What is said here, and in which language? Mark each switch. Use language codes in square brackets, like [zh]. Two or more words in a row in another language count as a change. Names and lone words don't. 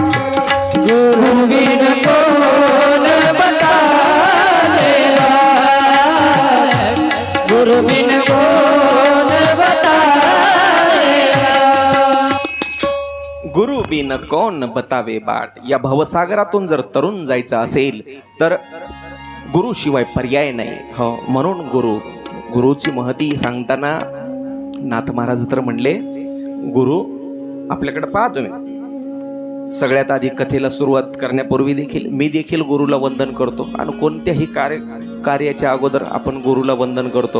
[hi] गुरु बिन कौन बतावे बाट, गुरु बिन कौन बतावे बाट. गुरु बिन कोण बतावे बाट. [mr] या भवसागरातून जर तरुण जायचं असेल तर गुरुशिवाय पर्याय नाही. हो, म्हणून गुरुची महती सांगताना नाथ महाराज तर म्हणले, गुरु आपल्याकडे पहा तुम्ही. सगळ्यात आधी कथेला सुरुवात करण्यापूर्वी देखील मी देखील गुरुला वंदन करतो आणि कोणत्याही कार्याच्या अगोदर आपण गुरुला वंदन करतो.